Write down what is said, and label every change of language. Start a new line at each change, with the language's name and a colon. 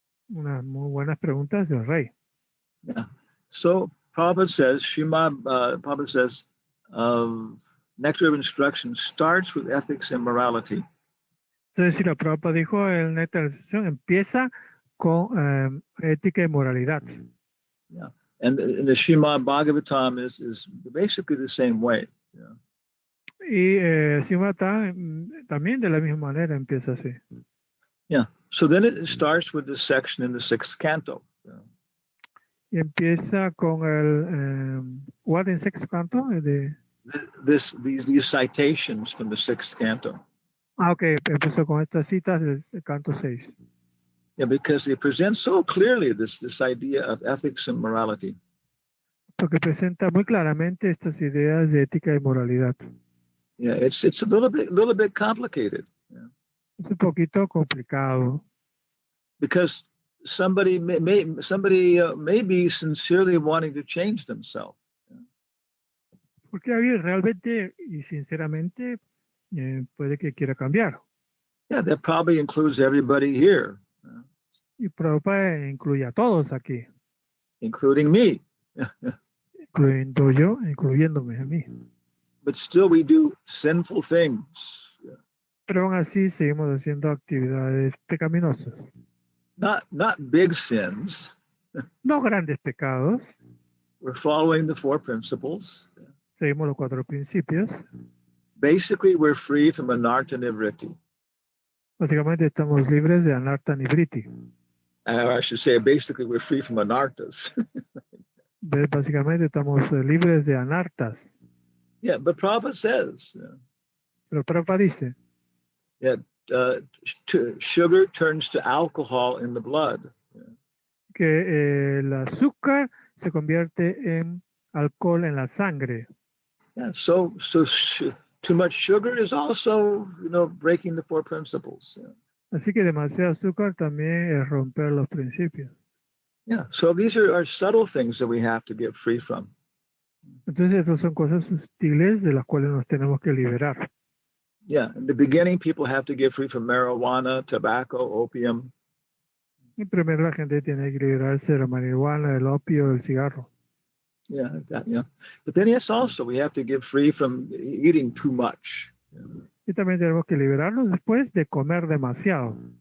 Spanish: Unas muy buenas preguntas del rey. Yeah.
English: So Prabhupada says, Prabhupada says, nectar of instruction starts with ethics and morality.
Spanish: Entonces, si la Prabhupada dijo, el néctar de la instrucción empieza con ética y moralidad. Yeah.
English: And the Srimad Bhagavatam is basically the same way. Yeah.
Spanish: Y Srimad también de la misma manera empieza así. Yeah.
English: So then it starts with this section in the 6th canto. Yeah.
Spanish: Y empieza con
English: what in
Spanish: sexto canto?
English: These citations from the 6th canto.
Spanish: Ok, empezó con estas citas del canto 6.
English: Yeah, because they present so clearly this idea of ethics and morality.
Spanish: Porque presenta muy claramente estas ideas de ética y moralidad.
English: Yeah, it's a little bit complicated. Yeah.
Spanish: Es un poquito complicado.
English: Because somebody may be sincerely wanting to change themselves.
Spanish: Porque alguien realmente y sinceramente puede que quiera cambiar.
English: Yeah, that probably includes everybody here.
Spanish: Y Prabhupada incluye a todos aquí,
English: Including me.
Spanish: incluyéndome a mí.
English: But still we do sinful things.
Spanish: Pero aún así seguimos haciendo actividades pecaminosas.
English: Not big sins.
Spanish: No grandes pecados.
English: We're following the 4 principles.
Spanish: Seguimos los 4 principios.
English: Basically, we're free from anartha nivritti.
Spanish: Básicamente estamos libres de anartha nivriti.
English: I should say, basically, we're free from anarthas.
Spanish: Básicamente estamos libres de anartas.
English: Yeah, but Prabhupada says,
Spanish: Pero Prabhupada dice
English: sugar turns to alcohol in the blood.
Spanish: que el azúcar se convierte en alcohol en la sangre.
English: Yeah, so too much sugar is also, breaking the 4 principles. Yeah.
Spanish: Así que demasiado azúcar también es romper los principios.
English: Yeah, so these are subtle things that we have to get free from.
Spanish: Entonces, estas son cosas sutiles de las cuales nos tenemos que liberar.
English: Yeah, in the beginning, people have to get free from marijuana, tobacco, opium.
Spanish: Y primero la gente tiene que liberarse de la marihuana, del opio, del cigarro.
English: Yeah, but then yes, also we have to get free from eating too much.
Spanish: Y también tenemos que liberarnos después de comer demasiado.